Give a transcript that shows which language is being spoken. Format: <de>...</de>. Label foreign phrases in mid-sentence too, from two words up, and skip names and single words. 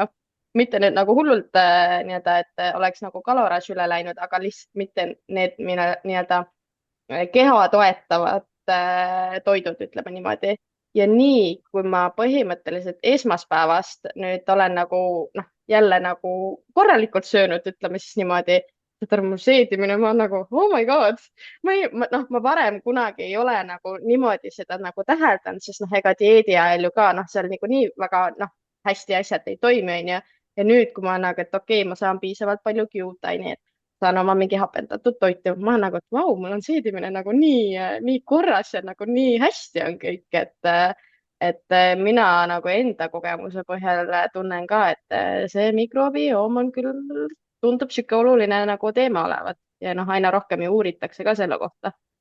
<et>mitte nüüd nagu hullult nii-öelda, et oleks nagu kaloraaž üle läinud, aga lihtsalt mitte need nii-öelda keha toetavad toidud, ütleme niimoodi. Ja nii, kui ma põhimõtteliselt esmaspäevast nüüd olen nagu noh, jälle nagu korralikult söönud, ütleme siis niimoodi, et mu seedimine, ma nagu</et> <en>oh my god,</en> <et>ma varem kunagi ei ole nagu niimoodi seda nagu täheldanud, sest noh, ega dieedi ajal ju ka noh, seal niikuinii väga noh, hästi asjad ei toimi, onju. Ja nüüd, kui ma nagu, et okei, ma saan piisavalt palju kiudaineid, saan oma mingi hapendatud toitu, ma olen nagu, et vau, mul on seedimine nagu nii korras ja nagu nii hästi on kõik, et mina nagu enda kogemuse põhjal tunnen ka, et see mikrobioom on küll, tundub sihuke oluline nagu teema olevat ja noh, aina rohkem ju uuritakse ka selle kohta.</et>